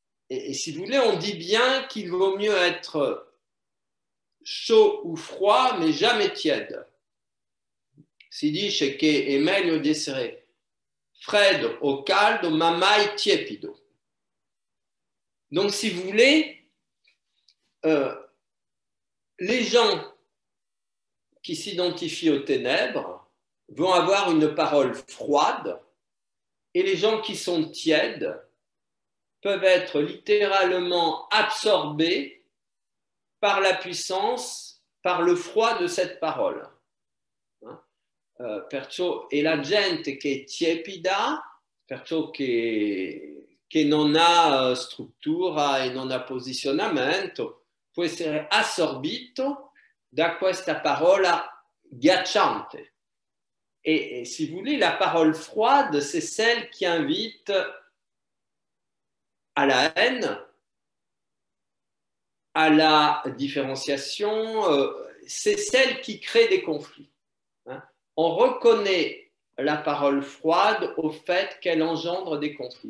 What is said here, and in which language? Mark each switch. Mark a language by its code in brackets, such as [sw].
[fr] Et si vous voulez, on dit bien qu'il vaut mieux être chaud ou froid, mais jamais tiède. [it] Si dice che è meglio di essere freddo o caldo, ma mai tiepido. [fr] Donc, si vous voulez, les gens qui s'identifient aux ténèbres vont avoir une parole froide, et les gens qui sont tièdes peuvent être littéralement absorbés par la puissance, par le froid de cette parole. [it] Perciò è la gente che è tiepida, perciò che non ha struttura e non ha posizionamento, può essere assorbito da questa parola ghiacciante. [fr] Et si vous voulez, la parole froide, c'est celle qui invite à la haine, à la différenciation, c'est celle qui crée des conflits. On reconnaît la parole froide au fait qu'elle engendre des conflits.